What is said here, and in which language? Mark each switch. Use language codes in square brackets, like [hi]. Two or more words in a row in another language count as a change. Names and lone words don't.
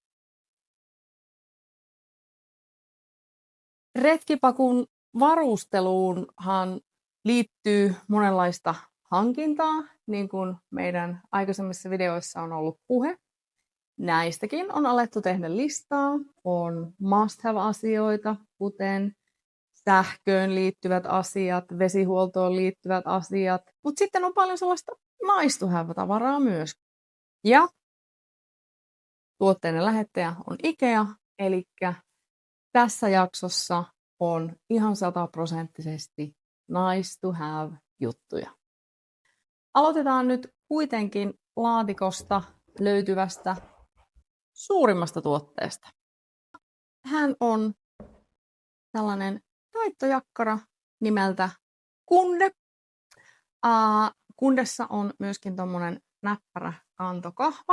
[fi] Retkipakun varusteluunhan liittyy monenlaista hankintaa, niin kuin meidän aikaisemmissa videoissa on ollut puhe. Näistäkin on alettu tehdä listaa. On [en] must-have- [fi] asioita, kuten sähköön liittyvät asiat, vesihuoltoon liittyvät asiat, mutta sitten on paljon sellaista [en] nice-to-have- [fi] tavaraa myös. Ja tuotteiden lähettäjä on IKEA, eli tässä jaksossa on ihan 100% [en] nice-to-have [fi] juttuja. Aloitetaan nyt kuitenkin laatikosta löytyvästä suurimmasta tuotteesta. Hän on tällainen taittojakkara nimeltä Kunde. Kundessa on myöskin tommonen näppärä kantokahva.